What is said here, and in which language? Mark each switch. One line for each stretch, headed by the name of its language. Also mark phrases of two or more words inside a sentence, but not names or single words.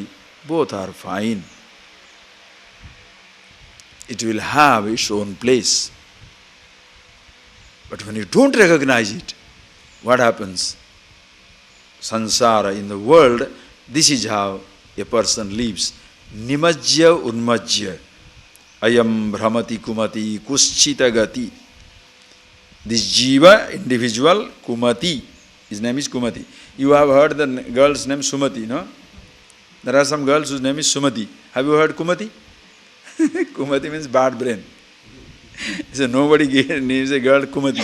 English: Both are fine. It will have its own place. But when you don't recognize it, what happens? Sansara, in the world, this is how a person lives.
Sanskrit: Nimajya unmajya. Ayam brahmati kumati kuschita gati.
English: This jiva, individual, kumati. His name is Kumati. You have heard the girl's name Sumati, no? There are some girls whose name is Sumati. Have you heard Kumati? Kumati means bad brain. So nobody names a girl Kumati.